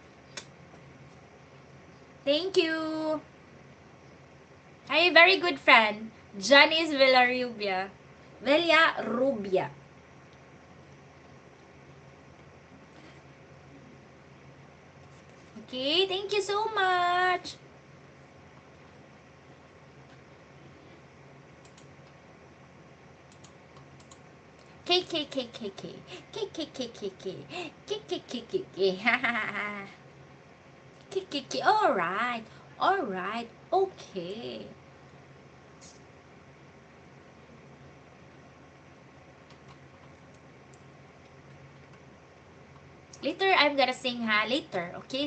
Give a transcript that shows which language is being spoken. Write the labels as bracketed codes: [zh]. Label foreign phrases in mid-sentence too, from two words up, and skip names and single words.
[en] Thank you. Hi, very good friend. Janice Villarubia. Villarubia. Okay, thank you so much. K K K K K K K K K K K K K K K ha ha ha K K K. All right, all right, okay. Later I'm gonna sing ha later, okay?